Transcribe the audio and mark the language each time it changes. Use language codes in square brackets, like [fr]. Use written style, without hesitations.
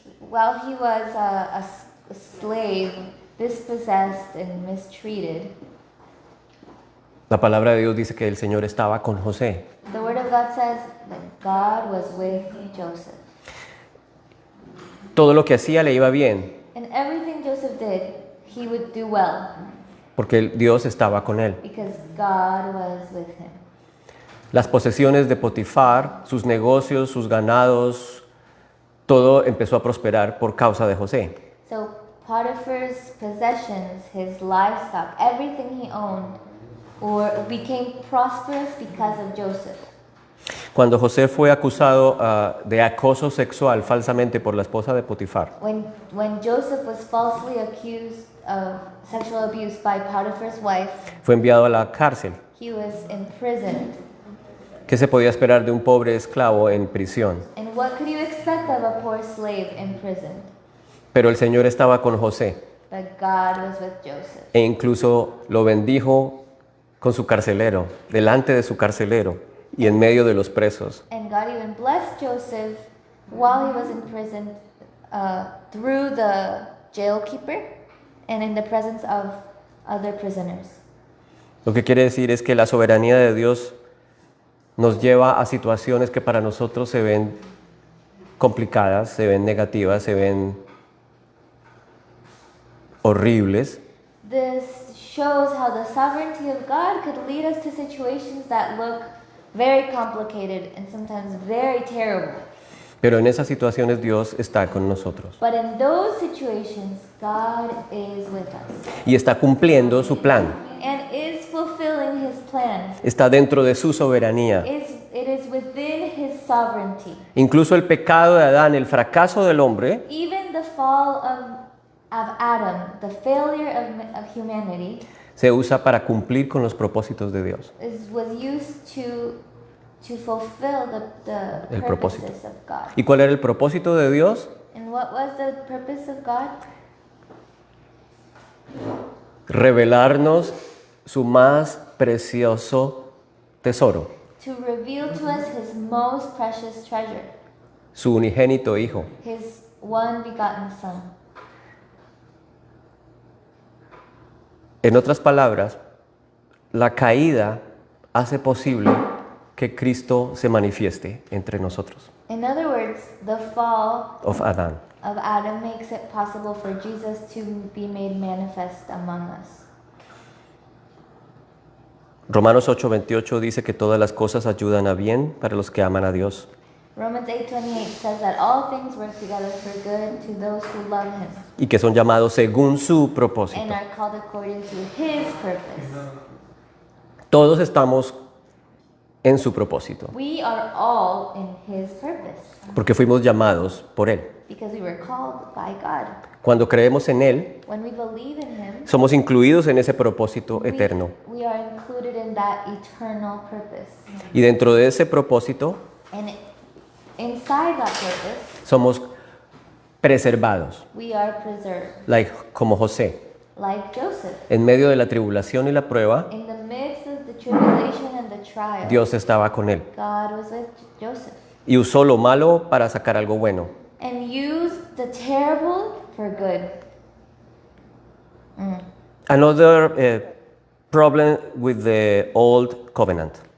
[en] while he was a slave, dispossessed and mistreated, [es] la palabra de Dios dice que el Señor estaba con José. [en] the word of God says that God was with Joseph. [es] Todo lo que hacía le iba bien, [en] And everything Joseph did, he would do well [es] porque Dios estaba con él. [en] because God was with him. [es] Las posesiones de Potifar, sus negocios, sus ganados, todo empezó a prosperar por causa de José. [en] So Potiphar's possessions, his livestock, everything he owned, became prosperous because of Joseph. [es] Cuando José fue acusado de acoso sexual falsamente por la esposa de Potifar, [en] When Joseph was falsely accused of sexual abuse by Potiphar's wife, [es] fue enviado a la cárcel. [en] he was imprisoned. [es] ¿Qué se podía esperar de un pobre esclavo en prisión? [en] And what could you expect of a poor slave in prison? [es] Pero el Señor estaba con José [en] But God was with Joseph. [es] e incluso lo bendijo con su carcelero, delante de su carcelero y en medio de los presos. [en] And God even blessed Joseph while he was in prison through the jailkeeper and in the presence of other prisoners. [es] Lo que quiere decir es que la soberanía de Dios nos lleva a situaciones que para nosotros se ven complicadas, se ven negativas, se ven horribles, [en] This shows how the sovereignty of God could lead us to situations that look very complicated and sometimes very terrible. [es] pero en esas situaciones Dios está con nosotros [en] But in those situations, God is with us [es] y está cumpliendo su plan, [en] and is fulfilling his plan. [es] está dentro de su soberanía. [en] It is within his sovereignty. [es] Incluso el pecado de Adán, el fracaso del hombre, [en] Even the fall of Adam, the failure of humanity, [es] se usa para cumplir con los propósitos de Dios. [en] was used to fulfill the [es] El propósito. [en] purposes of God. [es] ¿Y cuál era el propósito de Dios? [en] And what was the purpose of God? [es] Revelarnos su más precioso tesoro, [en] To reveal to us his most precious treasure, [es] su unigénito Hijo. [en] his one begotten Son. [es] En otras palabras, la caída hace posible que Cristo se manifieste entre nosotros, [en] In other words, the fall of Adán. of Adam makes it possible for Jesus to be made manifest among us. [es] Romanos 8:28 dice que todas las cosas ayudan a bien para los que aman a Dios. [en] Romans 8:28 says that all things work together for good to those who love him [es] Y que son llamados según su propósito. [en] and are called according to his purpose. [es] Todos estamos en su propósito, [en] We are all in his purpose [es] porque fuimos llamados por Él. [en] because we were called by God. [es] Cuando creemos en Él, [en] When we believe in him, [es] somos incluidos en ese propósito eterno. [en] we are included in that eternal purpose. [es] Y dentro de ese propósito, [en] And inside that purpose, [es] somos preservados, [en] we are preserved. [es] como José. [en] Like Joseph, [es] En medio de la tribulación y la prueba, [en] in the midst of the tribulation and the trial, [es] Dios estaba con él [en] God was with Joseph [es] y usó lo malo para sacar algo bueno. [en] and used the terrible for good. Another problem with the old covenant.